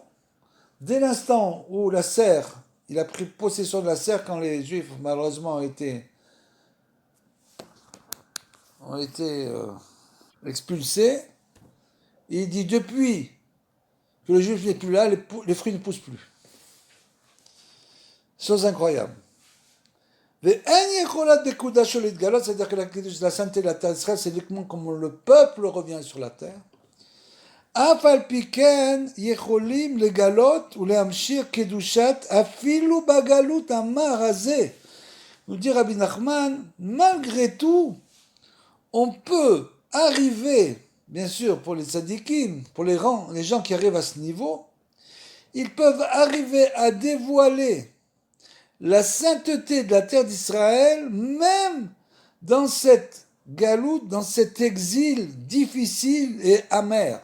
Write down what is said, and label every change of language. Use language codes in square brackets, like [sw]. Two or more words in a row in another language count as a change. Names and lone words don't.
[fr] Dès l'instant où la serre, il a pris possession de la serre, quand les juifs malheureusement ont été expulsés, il dit depuis que le juif n'est plus là, les fruits ne poussent plus. Chose incroyable. C'est-à-dire que la sainteté de la terre d'Israël, c'est uniquement comme le peuple revient sur la terre. [he] אף על פי כן יכולים לגלות ולהמשיך קדושת אפילו בגלות המר הזה. [fr] Nous dit Rabbi Nachman, malgré tout, on peut arriver, bien sûr, pour les tzadikim, pour les gens qui arrivent à ce niveau, ils peuvent arriver à dévoiler la sainteté de la terre d'Israël, même dans cette galoute, dans cet exil difficile et amer.